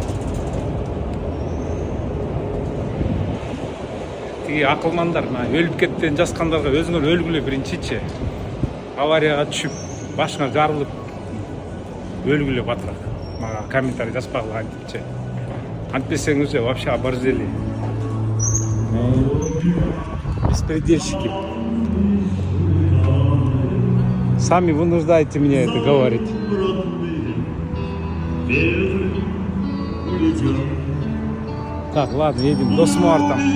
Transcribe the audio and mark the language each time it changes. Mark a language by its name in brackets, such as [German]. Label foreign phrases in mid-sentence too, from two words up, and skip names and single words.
[Kyrgyz] Тиги акылмандар, өлүп кеттен жазгандарга өзүңөр өлгүлө биринчичи. Аварияга түшүп, башыңа жарылып өлгүлө батыраак. Мага комментарий жазбагыла антипчи. [Russian] Антпесеңиз вообще оборзели. Беспредельщики. Сами вынуждаете меня это говорить. Так, ладно, едем до Смарта.